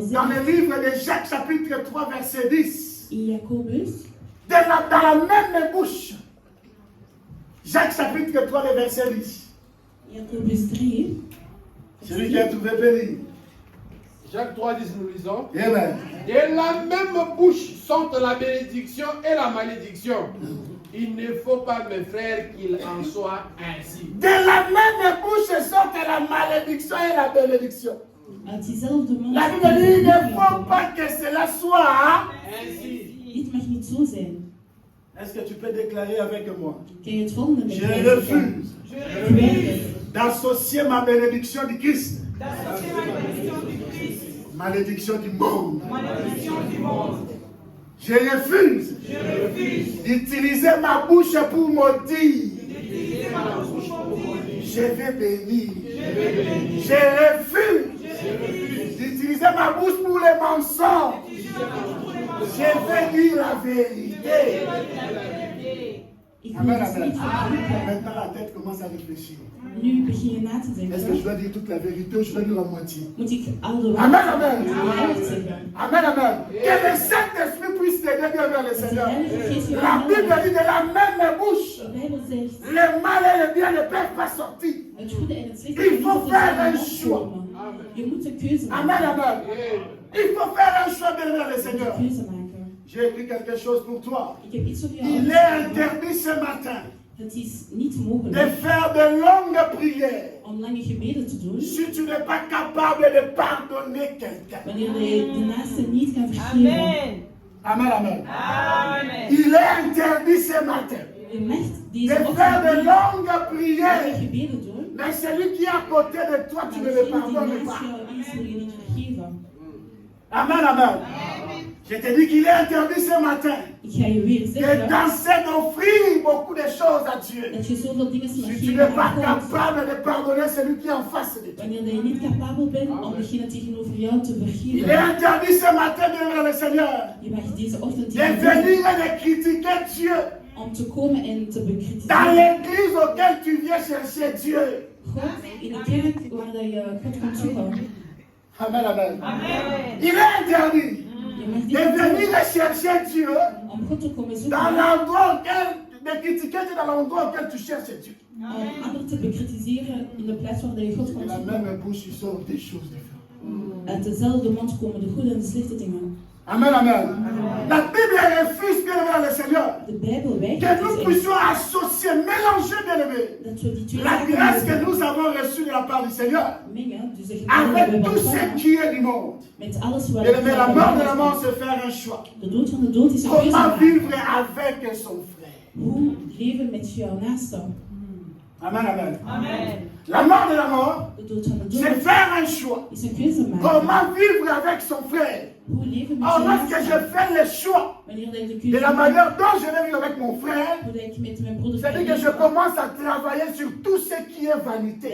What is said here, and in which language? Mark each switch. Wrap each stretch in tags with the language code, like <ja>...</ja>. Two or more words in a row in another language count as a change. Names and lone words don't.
<fr>dans</fr> <nl>zegt</nl> <fr>le livre de Jacques, chapitre 3, verset 10,</fr> <nl>in Jacobus,</nl> <fr>dans la même bouche. Jacques, chapitre 3, le verset 10.</fr> <nl>Jacobus 3,</nl> <fr>Celui qui a trouvé béni. Jacques 3,10 nous lisons. Amen. De la même bouche sortent la bénédiction et la malédiction. Il ne faut pas, mes frères, qu'il en soit ainsi. De la même bouche sortent la malédiction et la bénédiction.</fr> <nl>uit diezelfde mond.</nl> <fr>La Bible dit, il ne faut pas que cela soit. Ainsi.</fr> <nl>Dit mag niet zo zijn.</nl> <fr>Est-ce que tu peux déclarer avec moi?</fr> <nl>Kan je het volgende</nl> <fr>Je</fr> <nl>begrijpen?</nl> <fr>refuse</fr> <nl>Ik weiger</nl> <fr>d'associer ma bénédiction du Christ, malédiction du monde. Je refuse d'utiliser ma bouche pour maudire. Je vais bénir. Je refuse d'utiliser ma bouche pour les mensonges. Je vais dire la vérité.</fr> <nl>Ik wil</nl> <fr>Amen,</fr> <nl>het</nl> <fr>amen.</fr> <nl>niet verkroppen.</nl> <fr>Maintenant la tête commence à réfléchir.</fr> <nl>Nu begin je na te</nl> <fr>Est-ce que je</fr> <nl>denken.</nl> <fr>dois dire toute la vérité ou je dois dire la moitié?</fr> <nl>Moet ik al de</nl> <fr>Amen,</fr> <nl>waarheid</nl> <fr>amen.</fr> <nl>zeggen?</nl> <fr>Amen, amen. Que le Saint-Esprit puisse t'aider bien vers le</fr> <nl>Dat de</nl> <fr>Seigneur.</fr> <nl>Heilige Geest je</nl> <fr>La Bible</fr> <nl>helpt.</nl> <fr>dit de la même bouche,</fr> <nl>De Bijbel zegt,</nl> <fr>le mal et le bien ne peuvent pas sortir.</fr> <nl>het goede en het slechte</nl> <fr>Il</fr> <nl>kan</nl> <fr>faut</fr> <nl>niet</nl> <fr>faire</fr> <nl>uit</nl> <fr>un</fr> <nl>dezelfde</nl> <fr>choix.</fr> <nl>mond komen. Je moet een keuze</nl> <fr>Amen,</fr> <nl>maken.</nl> <fr>amen. Il faut faire un choix bien vers le</fr> <nl>Je moet</nl> <fr>Seigneur.</fr> <nl>een keuze maken.</nl> <fr>J'ai écrit quelque chose pour toi.</fr> <nl>Ik heb iets voor jou</nl> <fr>Il est</fr> <nl>uitgeschreven.</nl> <fr>interdit ce matin</fr> <nl>Het is niet</nl> <fr>de</fr> <nl>mogelijk</nl> <fr>faire de longues prières</fr> <nl>om lange gebeden te doen</nl> <fr>si tu n'es pas capable de pardonner quelqu'un.</fr> <nl>wanneer je de naaste niet kan vergeven.</nl> <fr>Amen, amen. Il est interdit ce matin</fr> <nl>Je mag</nl> <fr>de</fr> <nl>deze</nl> <fr>faire de</fr> <nl>ochtend</nl> <fr>longues</fr> <nl>lange</nl> <fr>prières.</fr> <nl>gebeden doen,</nl> <fr>Mais celui qui est à côté de toi, tu ne</fr> <nl>maar</nl> <fr>le</fr> <nl>degene die</nl> <fr>pardonnes</fr> <nl>naast</nl> <fr>pas.</fr> <nl>jou is, wil je niet vergeven.</nl> <fr>Amen, amen. Je te dis qu'il est interdit ce matin</fr> <nl>Ik ga je weer</nl> <fr>de</fr> <nl>zeggen</nl> <fr>danser, d'offrir beaucoup de choses à Dieu.</fr> <nl>dat je zoveel dingen mag</nl> <fr>Si tu</fr> <nl>geven</nl> <fr>n'es pas</fr> <nl>aan God.</nl> <fr>capable de pardonner celui qui est en face de toi.</fr> <nl>Wanneer je niet capabel bent om degene tegenover jou te</nl> <fr>Il est</fr> <nl>vergeven.</nl> <fr>interdit ce matin de vers le Seigneur</fr> <nl>Je mag deze ochtend</nl> <fr>de</fr> <nl>tegen</nl> <fr>venir et de critiquer Dieu</fr> <nl>om te komen en te</nl> <fr>dans</fr> <nl>bekritiseren.</nl> <fr>l'église auquel tu viens chercher Dieu.</fr> <nl>God in de kerk waar dat je God komt zoeken.</nl> <fr>Amen, amen. Il est interdit</fr> <nl>Je mag</nl> <fr>de</fr> <nl>dit doen</nl> <fr>venir et chercher Dieu</fr> <nl>om God te komen</nl> <fr>dans</fr> <nl>zoeken.</nl> <fr>l'endroit auquel, de critiquer Dieu dans l'endroit auquel tu cherches Dieu.</fr> <nl>Om anderen te bekritiseren in de plaats waar dat je God</nl> <fr>De</fr> <nl>komt</nl> <fr>la</fr> <nl>zoeken.</nl> <fr>même bouche, il sort des choses différentes.</fr> <nl>Uit dezelfde mond komen de goede en de slechte dingen.</nl> <fr>Amen, amen. La Bible refuse, bien aimé dans le Seigneur,</fr> <nl>De Bijbel</nl> <fr>que</fr> <nl>weigert</nl> <fr>nous</fr> <nl>dus</nl> <fr>puissions associer, mélanger, bien aimé,</fr> <nl>dat we die twee</nl> <fr>la grâce que</fr> <nl>zaken</nl> <fr>nous avons reçue de la part du Seigneur</fr> <nl>mengen. Dus de genade die we</nl> <fr>avec</fr> <nl>hebben</nl> <fr>tout ce</fr> <nl>ontvangen</nl> <fr>qui est du monde.</fr> <nl>met alles wat</nl> <fr>Bien aimé, la mort de la mort,</fr> <nl>is.</nl> <fr>c'est faire un choix.</fr> <nl>De dood van de dood is een keuze</nl> <fr>Comment</fr> <nl>maken.</nl> <fr>vivre avec son frère.</fr> <nl>Hoe leven met jouw naaste?</nl> <fr>Amen, amen. La mort de la mort,</fr> <nl>De dood van de</nl> <fr>c'est</fr> <nl>dood</nl> <fr>faire un choix.</fr> <nl>is een keuze maken.</nl> <fr>Comment vivre avec son frère.</fr> <nl>Hoe leven met</nl> <fr>Or,</fr> <nl>jouw</nl> <fr>lorsque je</fr> <nl>naaste?</nl> <fr>fais le choix</fr> <nl>Wanneer dat je de</nl> <fr>de</fr> <nl>keuze</nl> <fr>la</fr> <nl>maakt,</nl> <fr>manière dont je vais vivre avec mon frère,</fr> <nl>hoe dat ik met mijn broeder</nl> <fr>c'est-à-dire que je commence à travailler sur tout ce qui est vanité.</fr>